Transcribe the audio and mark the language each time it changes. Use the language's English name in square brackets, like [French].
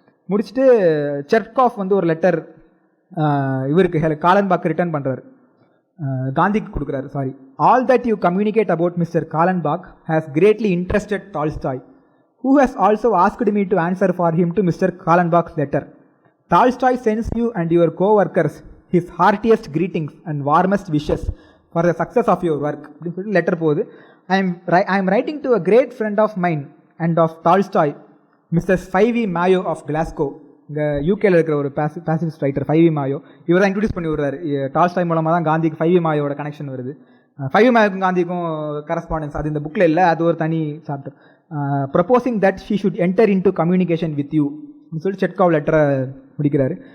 [Tamil] முடிச்சுட்டு சர்காஃப் வந்து ஒரு லெட்டர் இவருக்கு காலன்பாக் ரிட்டர்ன் பண்ணுறாரு, காந்திக்கு கொடுக்குறாரு. [English] Sorry, all that you communicate about mister Kallenbach has greatly interested Tolstoy, who has also asked me to answer for him to Mr. Kallenbach's letter. Tolstoy sends you and your co-workers his heartiest greetings and warmest wishes for the success of your work. [Tamil] Letter போகுது. [English] I am writing to a great friend of mine and of Tolstoy, Mrs. 5V Mayo of Glasgow. [Tamil] இந்த யூகேல இருக்கிற ஒரு பாசிபிஸ்ட் writer 5V Mayo, இவர் தான் introduce பண்ணி விடுறாரு. Tolstoy மூலமாக தான் காந்திக்கு 5V Mayoட கனெக்ஷன் வருது. 5V Mayoக்கும் காந்திக்கும் கரஸ்பாண்டன்ஸ் அது இந்த புக்கில் இல்லை, அது ஒரு தனி chapter. [English] proposing that she should enter into communication with you [Tamil] அப்படின்னு சொல்லி செட்காவ் லெட்டரை முடிக்கிறாரு.